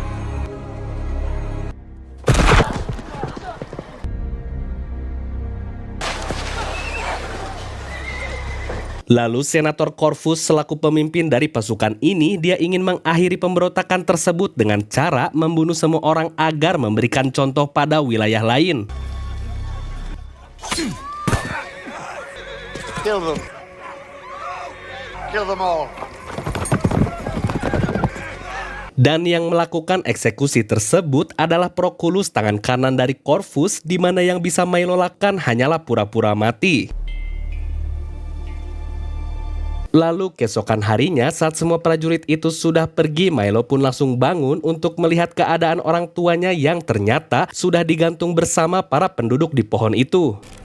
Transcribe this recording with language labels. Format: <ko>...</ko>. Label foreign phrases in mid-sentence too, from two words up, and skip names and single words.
<id>Lalu Senator Corvus selaku pemimpin dari pasukan ini, dia ingin mengakhiri pemberontakan tersebut dengan cara membunuh semua orang agar memberikan contoh pada wilayah lain.</id> <en>Kill them. Kill them all.</en> <id>Dan yang melakukan eksekusi tersebut adalah Proculus, tangan kanan dari Corvus, di mana yang bisa Milo lakukan hanyalah pura-pura mati. Lalu keesokan harinya saat semua prajurit itu sudah pergi, Milo pun langsung bangun untuk melihat keadaan orang tuanya yang ternyata sudah digantung bersama para penduduk di pohon itu.</id>